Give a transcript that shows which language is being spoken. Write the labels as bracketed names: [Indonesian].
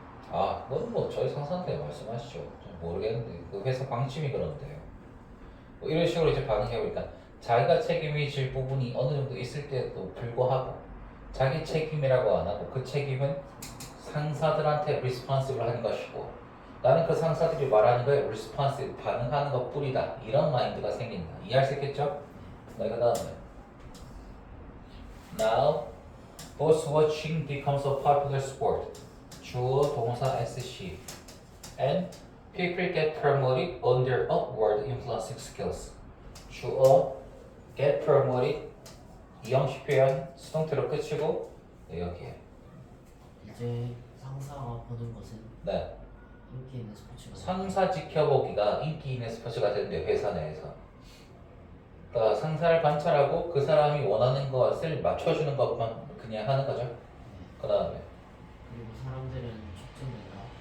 [Korean] 아 그건 뭐 저희 상사한테 말씀하시죠 좀 모르겠는데 그 회사 방침이 그런데요 뭐 이런 식으로 이제 반응해보니까 자기가 책임이 질 부분이 어느 정도 있을 때도 불구하고 자기 책임이라고 안 하고 그 책임은 상사들한테 리스폰시브를 하는 것이고 나는 그 상사들이 말하는 거에 리스폰시브 반응하는 것 뿐이다 이런 마인드가 생긴다 이해할 수 있겠죠? 네, 그 다음에 [English] Now horse watching becomes a popular sport [Korean] 주어 동사 SC [English] and people get promoted on their upward influencing skills 주어 get promoted [Korean] 이형식 표현 수동태로 끝이고 네, 여기에 이제 상사가 보는 것은 네 인기 있는 스포츠가 상사 지켜보기가 인기 있는 스포츠가 되는데 회사 내에서 그러니까 상사를 관찰하고 그 사람이 원하는 것을 맞춰주는 것만 그냥 하는 거죠 그 다음에 그리고 사람들은 촉진된다.